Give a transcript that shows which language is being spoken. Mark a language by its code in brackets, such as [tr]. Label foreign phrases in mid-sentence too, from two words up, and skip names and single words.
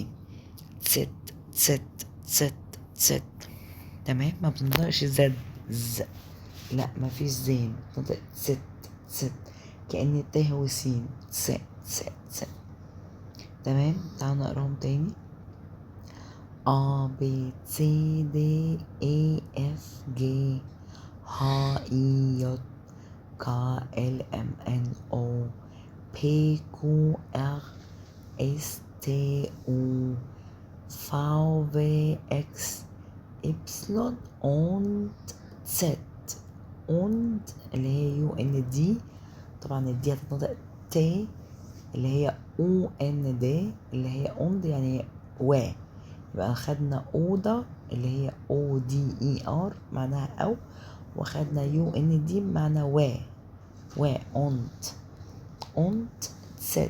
[de] Zett Zett Zett Zett. [ar] تمام. ما بتنطقش زد ز، لا ما فيش زين، بتنطق [de] Zett Zett [ar] كأن ت وسين. [de] Zett Zett Zett. [ar] تمام. تعالوا نقراهم تاني. [de] A B C D E F G H I J K L M N O P Q R S T U V W X Y und Z. [ar] und اللي هي يو ان دي، طبعا الدي هتتنطق تي، اللي هي او ان دي اللي هي اوند يعني و. يبقى خدنا اوضة اللي هي او دي اي ار معناها او، وخدنا يو ان دي بمعنى و [de] und Zett.